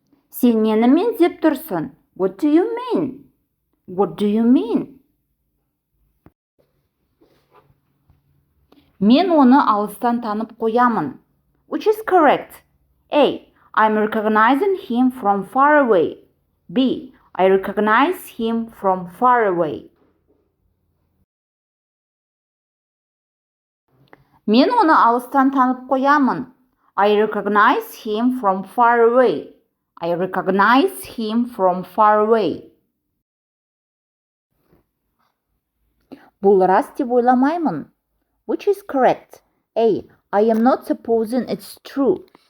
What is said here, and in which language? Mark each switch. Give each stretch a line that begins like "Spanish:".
Kazakh: Сен ненімен деп тұрсың?
English: What do you mean? What do you mean?
Kazakh: Мен оны алыстан танып қоямын.
English: Which is correct? A. I'm recognizing him from far away. B. I recognize him from far away.
Kazakh: Мен оны алыстан танып қоямын.
English: I recognize him from far away. I recognize him from far away.
Kazakh: Бұл рас деп ойламаймын.
English: Which is correct? A. I am not supposing it's true.